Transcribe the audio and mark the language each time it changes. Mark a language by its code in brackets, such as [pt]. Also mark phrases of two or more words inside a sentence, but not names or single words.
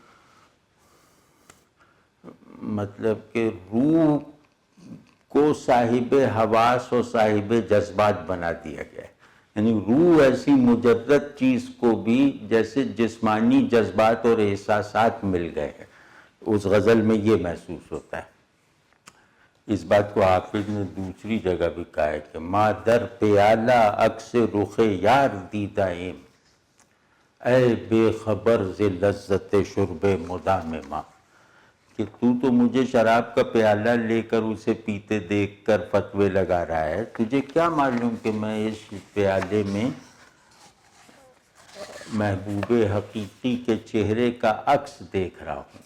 [ur] مطلب کہ روح کو صاحب حواس اور صاحب جذبات بنا دیا گیا ہے، یعنی روح ایسی مجرد چیز کو بھی جیسے جسمانی جذبات اور احساسات مل گئے ہیں، اس غزل میں یہ محسوس ہوتا ہے۔ اس بات کو حافظ نے دوسری جگہ بھی کہا ہے کہ [fa] ما در پیالہ عکس رخ یار دیدہ ایم، اے بے خبر ز لذت شرب مدام ماں، [ur] کہ تو مجھے شراب کا پیالہ لے کر اسے پیتے دیکھ کر فتوے لگا رہا ہے، تجھے کیا معلوم کہ میں اس پیالے میں محبوب حقیقی کے چہرے کا عکس دیکھ رہا ہوں۔